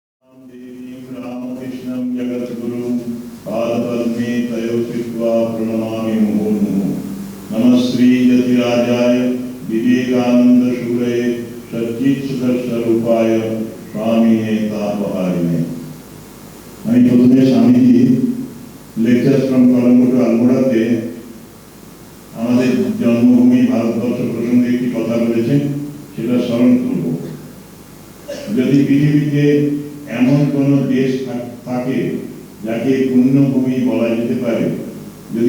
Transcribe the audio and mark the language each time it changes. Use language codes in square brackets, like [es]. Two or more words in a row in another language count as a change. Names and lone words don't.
[sa] देवीं रामकृष्णं जगद्गुरुं पादपद्मे तयो कृत्वा प्रणमामि मुहुर्मुहुः। नमः श्री यतिराजाय विवेकानंदशूरये सच्चित्सुखस्वरूपाय स्वामिने तापहारिणे। [bn] আমি প্রথমে স্বামীজি লেকচার্স ফ্রম কলম্বো টু আলমোড়াতে আমাদের জন্মভূমি ভারতবর্ষ প্রসঙ্গে একটি কথা বলেছেন, সেটা স্মরণ করব। যদি পৃথিবীতে এমন কোন দেশ থাকে যাকে পুণ্যভূমি বলা যেতে পারে, যদি